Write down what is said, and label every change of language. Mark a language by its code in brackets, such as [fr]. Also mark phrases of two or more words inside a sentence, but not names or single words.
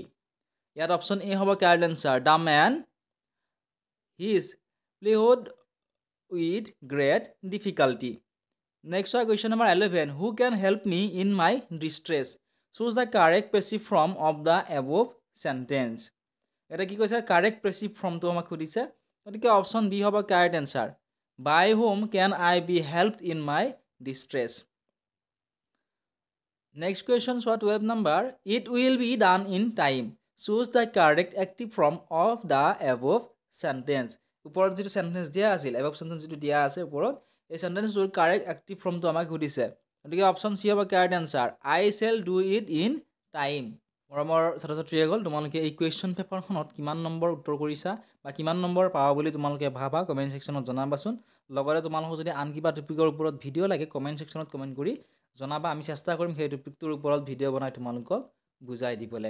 [en] ইয়াত option A হ'ব correct answer, the man his plehood with great difficulty। Next চোৱা, question number 11, who can help me in my distress, choose the correct passive form of the above sentence। [as] এটা কি কৈছে, [en] correct passive formটো [as] আমাক সুধিছে, গতিকে [en] option B [as] হ'ব [en] correct answer, by whom can I be helped in my distress. next question [as] চোৱা, 12 নম্বৰ, [en] It will be done in time, choose the correct active form of the above sentence. [as] ওপৰত যিটো চেণ্টেঞ্চ দিয়া আছিল, [en] above sentence [as] যিটো দিয়া আছে ওপৰত, এই চেণ্টেঞ্চটোৰ [en] correct active formটো [as] আমাক সুধিছে, গতিকে [en] option C [as] হ'ব [en] correct answer, I shall do it in time. [as] মৰমৰ ছাত্ৰ ছাত্ৰীসকল, তোমালোকে এই [en] question paperখনত [as] কিমান নম্বৰ উত্তৰ কৰিছা বা কিমান নম্বৰ পাবা বুলি তোমালোকে ভাবা [en] comment sectionত [as] জনাবাচোন। লগতে তোমালোকক যদি আন কিবা টপিকৰ ওপৰত ভিডিঅ' লাগে [en] comment sectionত comment [as] কৰি জনাবা, আমি চেষ্টা কৰিম সেই টপিকটোৰ ওপৰত ভিডিঅ' বনাই তোমালোকক বুজাই দিবলৈ।